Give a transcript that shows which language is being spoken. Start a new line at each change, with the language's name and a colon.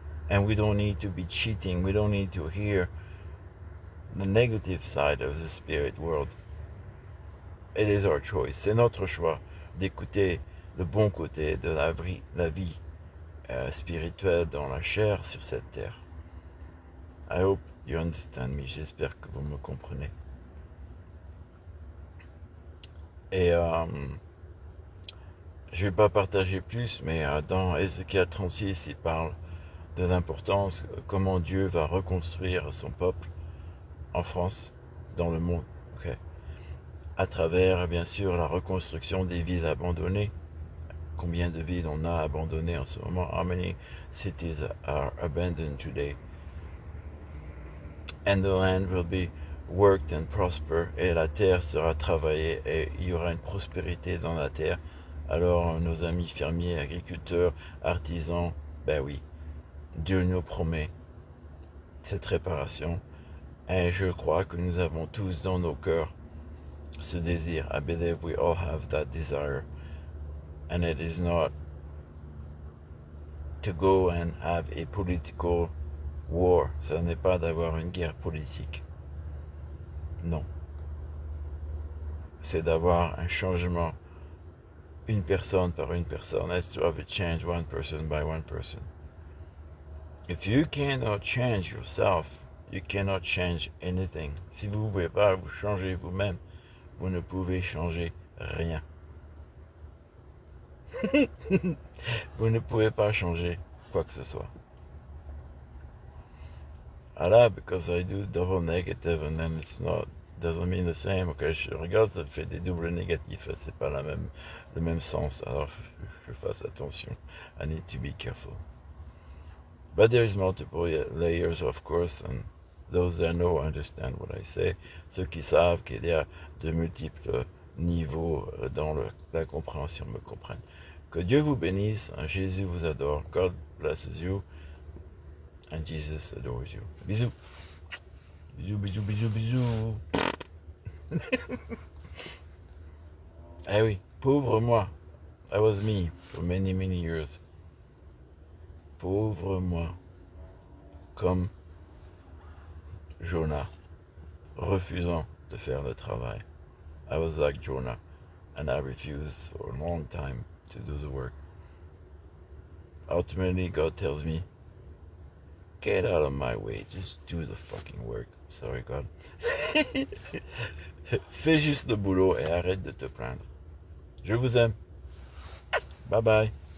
English: And we don't need to be cheating. We don't need to hear the negative side of the spirit world. It is our choice.
French: C'est notre choix d'écouter le bon côté de la vie spirituelle dans la chair sur cette terre.
English: I hope you understand me.
French: J'espère que vous me comprenez. Et je ne vais pas partager plus, mais dans Ézéchiel 36, il parle de l'importance, comment Dieu va reconstruire son peuple en France, dans le monde, okay, à travers, bien sûr, la reconstruction des villes abandonnées. Combien de villes on a abandonnées en ce moment?
English: How many cities are abandoned today? And the land will be worked and prosper,
French: et la terre sera travaillée, et il y aura une prospérité dans la terre. Alors, nos amis fermiers, agriculteurs, artisans, ben oui, Dieu nous promet cette réparation. Et je crois que nous avons tous dans nos cœurs ce désir.
English: I believe we all have that desire. And it is not to go and have a political war.
French: Ça n'est pas d'avoir une guerre politique. Non. C'est d'avoir un changement, une personne
English: par une personne. It's to have a change one person by one person. If you cannot change yourself, you cannot change anything.
French: Si vous ne pouvez pas vous changer vous-même, vous ne pouvez changer rien. Vous ne pouvez pas changer quoi que ce soit.
English: Alors, because I do double negative and then it's not, doesn't mean the same.
French: Ok, je regarde, ça fait des doubles négatifs, c'est pas le même sens. Alors, je fasse attention.
English: I need to be careful. But there's multiple layers, of course, and those that know understand what I say.
French: Ceux qui savent qu'il y a de multiples niveaux dans la compréhension me comprennent. Que Dieu vous bénisse, Jésus vous adore,
English: God blesses you, and Jesus adores you.
French: Bisous. Bisous, bisous, bisous, bisous. Eh oui, pauvre moi.
English: That was me for many, many years.
French: Pauvre moi. Comme Jonah, refusant de faire le travail.
English: I was like Jonah, and I refused for a long time to do the work. Ultimately, God tells me, get out of my way, just do the fucking work. Sorry, God.
French: Fais juste le boulot et arrête de te plaindre. Je vous aime. Bye bye.